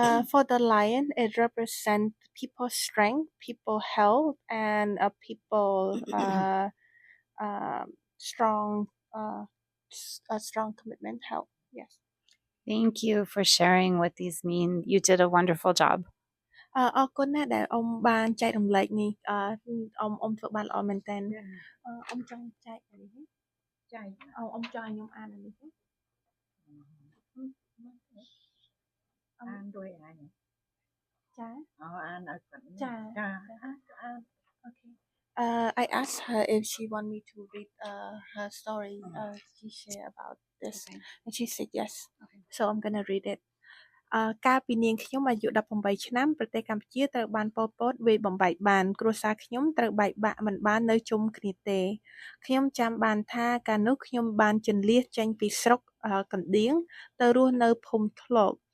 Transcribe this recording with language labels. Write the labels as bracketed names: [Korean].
[English] For the lion, it represents people's strength, people health, and people strong commitment health. Yes. Thank you for sharing what these mean. You did a wonderful job. [Khmer] អរគុណណាស់ដែលអ៊ំបានចែករំលែកនេះអ៊ំធ្វើបានល្អមែនតើអ៊ំចង់ចែកអានេះចែកអ៊ំចង់ឲ្យខ្ញុំអានអានេះទេអានដោយអានចាអានឲ្យគាត់ចាអូខេ [English] I asked her if she want me to read her story. She share about this, Okay. and she said yes. Okay. So I'm gonna read it. [Khmer] កាលពីនាងខ្ញុំអាយុ18ឆ្នាំប្រទេសកម្ពុជាត្រូវបានប៉ុល ពតវាយបំបែកបានគ្រួសារខ្ញុំត្រូវបែកបាក់មិនបាននៅជុំគ្នាទេខ្ញុំចាំបានថាកាលនោះខ្ញុំបានជន្លៀសចេញពីស្រុកកណ្ដៀងទៅរស់នៅភូមិធ្លក